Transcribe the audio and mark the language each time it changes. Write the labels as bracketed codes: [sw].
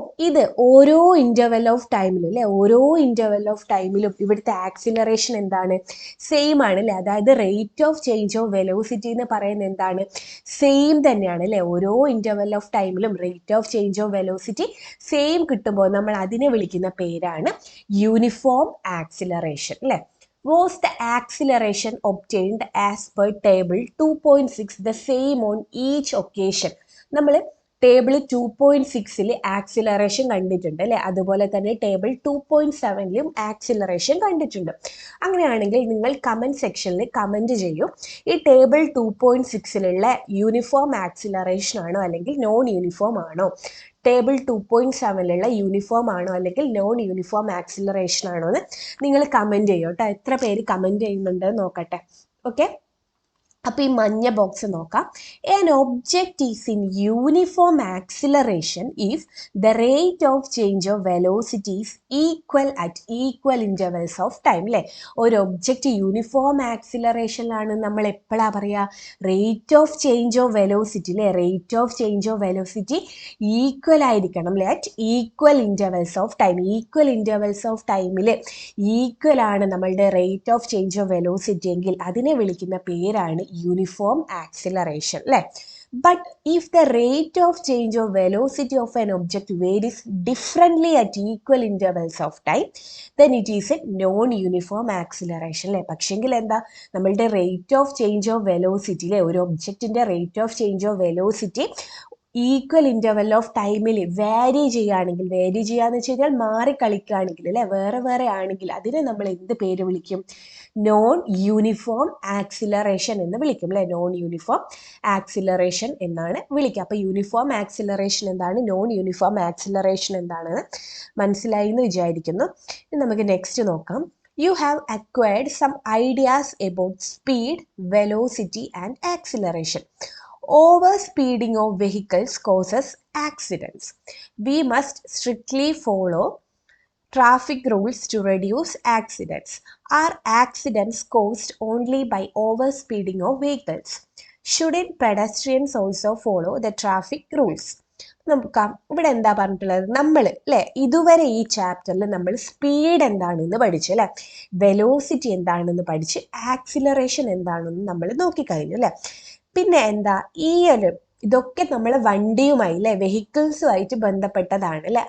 [ml] ഇത് ഓരോ interval of ടൈമിലും അല്ലേ, ഓരോ ഇൻ്റർവെൽ ഓഫ് ടൈമിലും ഇവിടുത്തെ ആക്സിലറേഷൻ എന്താണ്? സെയിം ആണ് അല്ലേ. അതായത് rate of change of velocity എന്ന് പറയുന്നത് എന്താണ്? സെയിം തന്നെയാണ് അല്ലേ. ഓരോ ഇൻ്റർവെൽ ഓഫ് ടൈമിലും rate of change of velocity same കിട്ടുമ്പോൾ നമ്മൾ അതിനെ വിളിക്കുന്ന പേരാണ് യൂണിഫോം ആക്സിലറേഷൻ അല്ലേ. [en] Was the acceleration obtained as per table 2.6 the same on each occasion? [ml] നമ്മൾ ടേബിൾ 2.6 ആക്സിലറേഷൻ കണ്ടിട്ടുണ്ട് അല്ലേ. അതുപോലെ തന്നെ ടേബിൾ 2.7 ആക്സിലറേഷൻ കണ്ടിട്ടുണ്ട്. അങ്ങനെയാണെങ്കിൽ നിങ്ങൾ കമൻറ്റ് സെക്ഷനിൽ കമൻറ്റ് ചെയ്യും, ഈ ടേബിൾ 2.6 യൂണിഫോം ആക്സിലറേഷൻ ആണോ അല്ലെങ്കിൽ നോൺ യൂണിഫോം ആണോ? ടേബിൾ 2.7 യൂണിഫോം ആണോ അല്ലെങ്കിൽ നോൺ യൂണിഫോം ആക്സിലറേഷൻ ആണോ എന്ന് നിങ്ങൾ കമൻറ്റ് ചെയ്യും കേട്ടോ. എത്ര പേര് കമൻറ്റ് ചെയ്യുന്നുണ്ട് നോക്കട്ടെ. ഓക്കെ, അപ്പോൾ ഈ മഞ്ഞ ബോക്സ് നോക്കാം. [en] An object is in uniform acceleration if the rate of change of velocity is equal at equal intervals of time [ml] അല്ലേ. ഒരു ഒബ്ജക്റ്റ് യൂണിഫോം ആക്സിലറേഷനിലാണ് നമ്മൾ എപ്പോഴാണ് പറയുക? Rate of change of velocity അല്ലേ. Rate of change of velocity equal ആയിരിക്കണം അല്ലേ, at equal intervals of time. Equal intervals of ടൈമിൽ equal ആണ് നമ്മളുടെ rate of change of velocity എങ്കിൽ അതിനെ വിളിക്കുന്ന പേരാണ് യൂണിഫോം ആക്സിലറേഷൻ അല്ലേ. [en] But if the rate of change of velocity of an object varies differently at equal intervals of time, then it is a non-uniform acceleration [ml] അല്ലേ. പക്ഷെങ്കിൽ എന്താ? നമ്മളുടെ rate of change of velocity അല്ലേ, ഒരു ഒബ്ജക്റ്റിൻ്റെ rate of change of velocity equal interval of ടൈമിൽ vary ചെയ്യുകയാണെങ്കിൽ, vary ചെയ്യാന്ന് വെച്ച് കഴിഞ്ഞാൽ മാറി കളിക്കുകയാണെങ്കിൽ അല്ലേ, വേറെ വേറെ ആണെങ്കിൽ അതിനെ നമ്മൾ എന്ത് പേര് വിളിക്കും? നോൺ യൂണിഫോം ആക്സിലറേഷൻ എന്ന് വിളിക്കും അല്ലേ. നോൺ യൂണിഫോം ആക്സിലറേഷൻ എന്നാണ് വിളിക്കുക. അപ്പോൾ യൂണിഫോം ആക്സിലറേഷൻ എന്താണ്, നോൺ യൂണിഫോം ആക്സിലറേഷൻ എന്താണെന്ന് മനസ്സിലായി എന്ന് വിചാരിക്കുന്നു. ഇനി നമുക്ക് നെക്സ്റ്റ് നോക്കാം. [en] You have acquired some ideas about speed, velocity and acceleration. Overspeeding of vehicles causes accidents. We must strictly follow traffic rules to reduce accidents. Are accidents caused only by overspeeding of vehicles? Shouldn't pedestrians also follow the traffic rules? [ml] നോക്കാം ഇവിടെ എന്താ പറഞ്ഞിട്ടുള്ളത്. നമ്മൾ അല്ലേ ഇതുവരെ ഈ ചാപ്റ്ററിൽ നമ്മൾ സ്പീഡ് എന്താണെന്ന് പഠിച്ചു അല്ലേ, വെലോസിറ്റി എന്താണെന്ന് പഠിച്ച്, ആക്സിലറേഷൻ എന്താണെന്ന് നമ്മൾ നോക്കിക്കഴിഞ്ഞു അല്ലേ. പിന്നെ എന്താ ഈ ഒരു ഇതൊക്കെ നമ്മൾ വണ്ടിയുമായി അല്ലെ വെഹിക്കിൾസുമായിട്ട് ബന്ധപ്പെട്ടതാണ് അല്ലെ.